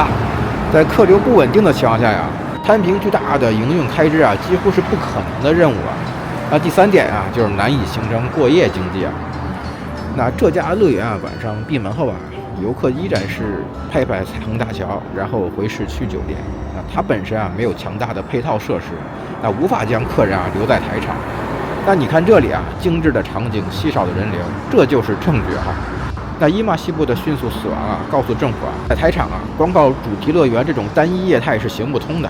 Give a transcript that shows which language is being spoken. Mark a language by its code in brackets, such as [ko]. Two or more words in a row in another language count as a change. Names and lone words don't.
[zh] 在客流不穩定的情況下攤平巨大的營運開支幾乎是不可能的任務那第3點就是難以形成過夜經濟那這家樂園晚上閉門後遊客依然是拍拍彩虹大橋，然後回市區酒店。那它本身没有強大的配套設施，那無法將客人留在台场。那你看這裡精緻的場景，稀少的人流，這就是證據那伊瑪西部的迅速死亡告訴政府在台场光靠主題樂園這種單一業態是行不通的。